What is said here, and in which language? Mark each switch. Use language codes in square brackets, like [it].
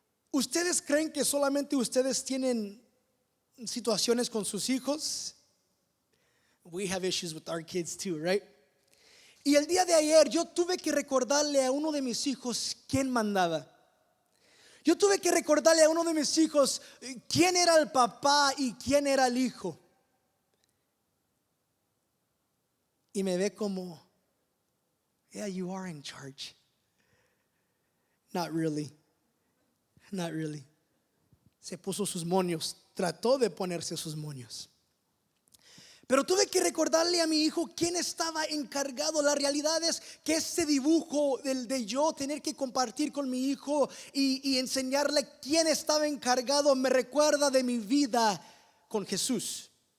[es] ¿Ustedes creen que solamente ustedes tienen situaciones con sus hijos? [en] We have issues with our kids too, right? [es] Y el día de ayer yo tuve que recordarle a uno de mis hijos quién mandaba. Yo tuve que recordarle a uno de mis hijos quién era el papá y quién era el hijo. Y me ve como, [en] yeah, you are in charge. Not really. Not really. [es] Se puso sus moños, trató de ponerse sus moños. Pero tuve que recordarle a mi hijo quién estaba encargado. La realidad es que ese dibujo de yo tener que compartir con mi hijo y enseñarle quién estaba encargado me recuerda de mi vida con Jesús.